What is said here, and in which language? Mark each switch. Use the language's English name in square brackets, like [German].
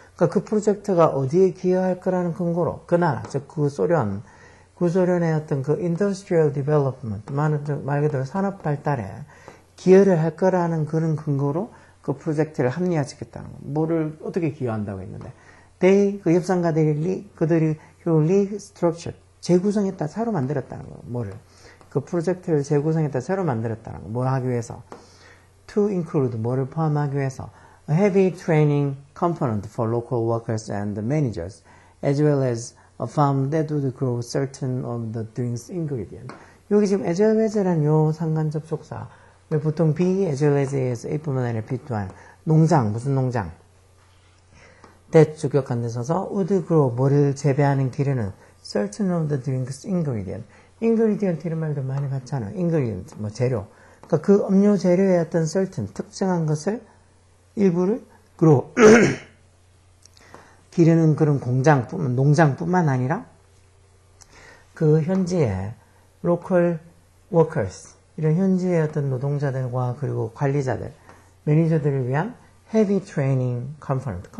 [Korean] 그러니까 그 프로젝트가 어디에 기여할 거라는 근거로 그 나라, 즉 그 소련, 구소련의 어떤 그 [English] industrial development, [Korean] 말 그대로 산업 발달에 기여를 할 거라는 그런 근거로 그 프로젝트를 합리화시켰다는 거. 뭐를 어떻게 기여한다고 했는데, 그 협상가들이 그들이 restructured, 재구성했다, 새로 만들었다는 거. 뭐를? 그 프로젝트를 재구성했다, 새로 만들었다는 거. 뭘 하기 위해서? [English] To include, [Korean] 뭐를 포함하기 위해서? [English] A heavy training component for local workers and managers, as well as a farm that would grow certain of the drink's ingredients. [Korean] 여기 지금 [English] as well as [Korean] 라는 요 상관 접속사. 보통 be as well as에서 A뿐만 아니라 B 또한 농장, 무슨 농장? that 주격한 데 서서 [English] would grow, [Korean] 뭐를 재배하는 기르는 [English] certain of the drink's ingredient. [Korean] ingredient 이런 말도 많이 봤잖아. ingredient, 뭐 재료. 그러니까 그 음료 재료의 어떤 certain, 특정한 것을 일부를 grow, 기르는 그런 농장뿐만 아니라 그 현지의 [English] local workers, [Korean] 이런 현지의 어떤 노동자들과 그리고 관리자들, 매니저들을 위한 [English] heavy training component.